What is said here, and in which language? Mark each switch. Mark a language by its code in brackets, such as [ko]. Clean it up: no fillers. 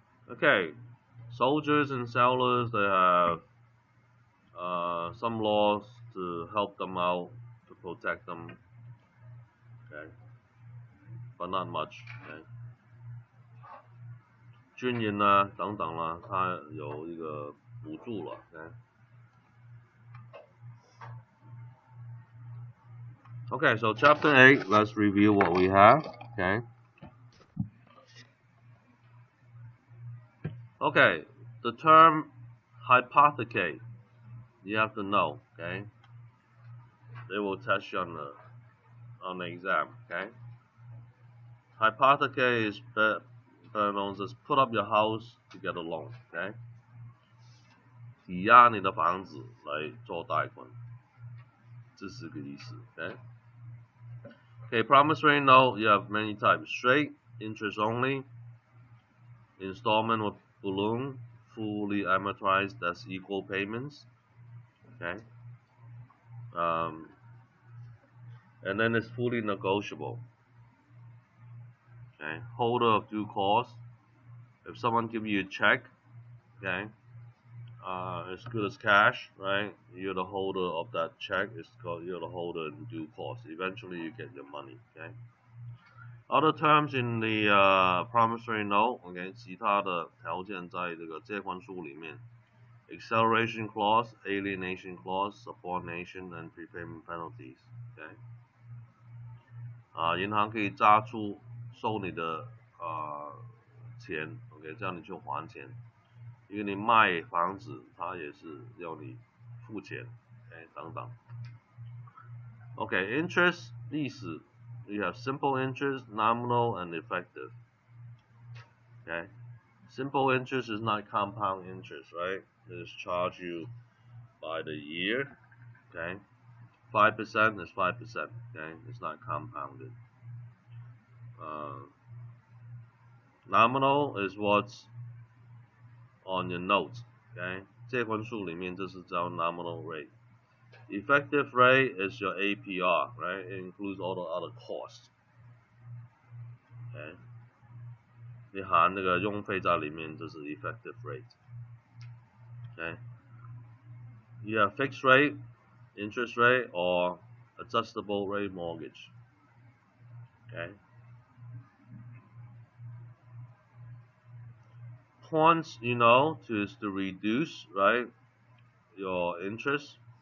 [en] Okay, soldiers and sailors, they have some laws to help them out, to protect them, okay, but not much. Okay. [zh] 军人啊等等啦，它有一个补助了。 [en] Okay, so chapter 8, let's review what we have. Okay, the term hypothecate, you have to know. Okay, they will test you on the exam. Okay, hypothecate is better known as put up your house to get a loan. [zh] Okay, 抵押你的房子来做贷款，这是个意思。 [en] Okay, promissory note, you have many types: straight, interest only, installment with balloon, fully amortized, that's equal payments. Okay, and then it's fully negotiable. Okay, holder of due cost. If someone give you a check, okay, as good as cash, right? You're the holder of that check. It's called you're the holder in due cost. Eventually, you get your money. Okay. Other terms in the promissory note, okay, [zh] 其他的条件在这个借款书里面 [en] ，acceleration clause, alienation clause, subordination, and prepayment penalties. Okay. [zh] 银行可以抓出收你的钱 ，OK， 叫你去还钱。因为你卖房子，它也是要你付钱，等等。 [en] Okay, interest [zh] 历史 [en] you have simple interest, nominal, and effective. Okay, simple interest is not compound interest, right? It is charged you by the year. Okay, 5% is 5%. Okay, it's not compounded. Nominal is what's on your notes. [zh] Okay, 借款书里面这是叫 nominal rate. [en] Effective rate is your APR, right? It includes all the other costs. [zh] Okay, 你含那个用费在里面，这是 effective rate. [en] Okay, you have fixed rate, interest rate, or adjustable rate mortgage. Okay. Points, you know, is to reduce, right, your interest.